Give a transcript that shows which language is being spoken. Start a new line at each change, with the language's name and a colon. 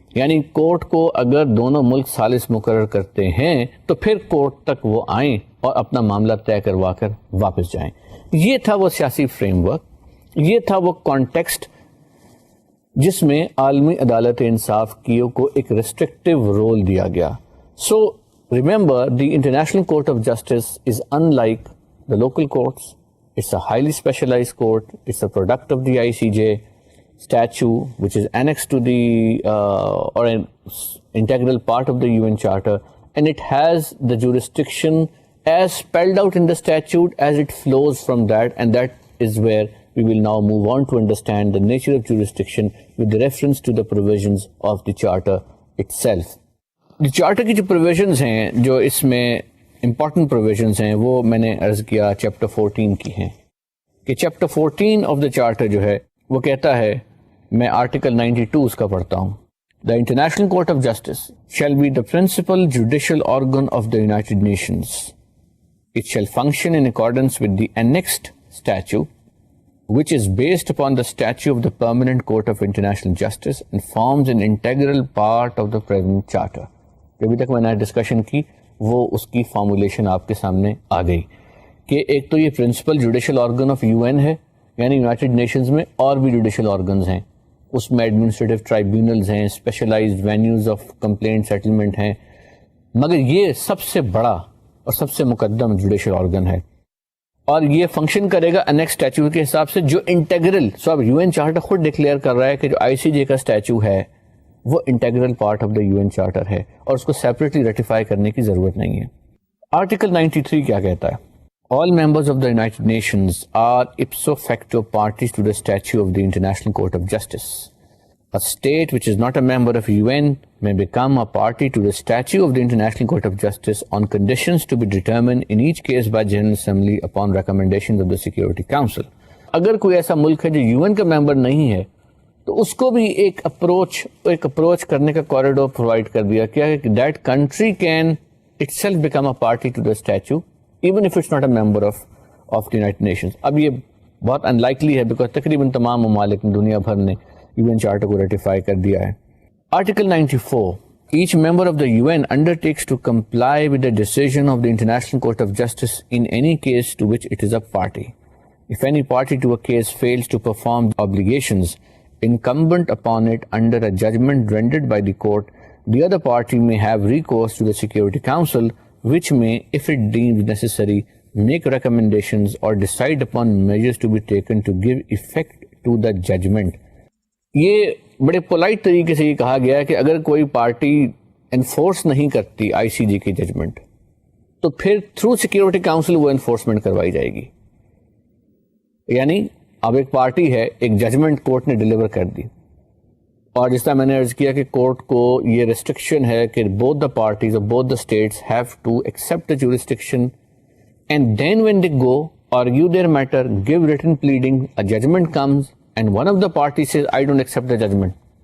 Urdu: یعنی کورٹ کو اگر دونوں ملک ثالث مقرر کرتے ہیں تو پھر کورٹ تک وہ آئیں اور اپنا معاملہ طے کروا کر واپس جائیں. یہ تھا وہ سیاسی فریم ورک، یہ تھا وہ کانٹیکسٹ جس میں عالمی عدالت انصاف کو ایک ریسٹرکٹیو رول دیا گیا.
English: So remember the international court of justice is in like the local courts. It's a highly specialised court. It's a product of the ICJ statute which is annexed to the or an integral part of the UN Charter, and it has the jurisdiction as spelled out in the statute as it flows from that, and that is where we will now move on to understand the nature of jurisdiction with the reference to the provisions of the Charter itself.
Urdu: The Charter کی جو provisions ہیں، جو اس میں important provisions ہیں، وہ میں نے عرض کیا چیپٹر 14 کی ہیں کہ چیپٹر 14
English: of the Charter
Urdu: جو ہے وہ کہتا ہے، میں آرٹیکل 92 اس کا پڑھتا ہوں.
English: The International Court of Justice shall be the principal judicial organ of the United Nations. It shall function in accordance with the annexed statute, which is based upon the statute of the Permanent Court of International Justice and forms an integral part of the present charter.
Urdu: جو ابھی تک میں نے discussion کی وہ اس کی formulation آپ کے سامنے آ گئی کہ ایک تو یہ
English: principal judicial organ of UN
Urdu: ہے یعنی یونائٹڈ نیشنز میں اور بھی جوڈیشل آرگنز ہیں, اس میں ایڈمنسٹریٹو ٹرائیبیونلز ہیں, specialised venues of complaint settlement ہیں, مگر یہ سب سے بڑا اور سب سے مقدم جوڈیشل آرگن ہے, اور یہ فنکشن کرے گا انیکس اسٹیچو کے حساب سے جو انٹیگرل. سو اب یو این چارٹر خود ڈکلیئر کر رہا ہے کہ جو آئی سی جے کا اسٹیچو ہے وہ
English: integral part of the U N charter
Urdu: ہے, اور اس کو سیپریٹلی ریٹیفائی کرنے کی ضرورت نہیں ہے. آرٹیکل 93 کیا کہتا ہے؟
English: All members of the United Nations are ipso facto parties to the statute of the International Court of Justice. A state which is not a member of UN may become a party to the statute of the International Court of Justice on conditions to be determined in each case by General Assembly upon recommendations of the Security Council.
Urdu: اگر کوئی ایسا ملک ہے جو UN کا ممبر نہیں ہے تو اس کو بھی ایک اپروچ کرنے کا کوریڈور پرووائڈ کر دیا کیا ہے کہ
English: That country can itself become a party to the statute even if it's not a member of the United Nations.
Urdu: اب یہ بہت unlikely ہے because تقریباً تمام ممالک دنیا بھر نے UN چارٹر کو ریٹیفائی کر دیا ہے.
English: Article 94. Each member of the UN undertakes to comply with the decision of the International Court of Justice in any case to which it is a party. If any party to a case fails to perform the obligations incumbent upon it under a judgment rendered by the court, the other party may have recourse to the Security Council, which may, if it deems necessary, make recommendations or decide upon measures to be taken to give effect to the judgment.
Urdu: یہ بڑے polite طریقے سے یہ کہا گیا ہے کہ اگر کوئی پارٹی انفورس نہیں کرتی آئی سی جی کی ججمنٹ تو پھر تھرو سیکیورٹی کاؤنسل وہ انفورسمنٹ کروائی جائے گی. یعنی اب ایک پارٹی ہے, ایک ججمنٹ کورٹ نے ڈیلیور کر دی, اور جس طرح میں نے عرض کیا کہ کورٹ کو یہ ریسٹرکشن ہے کہ
English: both the parties or both the states have to accept the jurisdiction, and then when they go argue their matter, give written pleading, a judgment comes and one of the parties says I don't accept the judgment.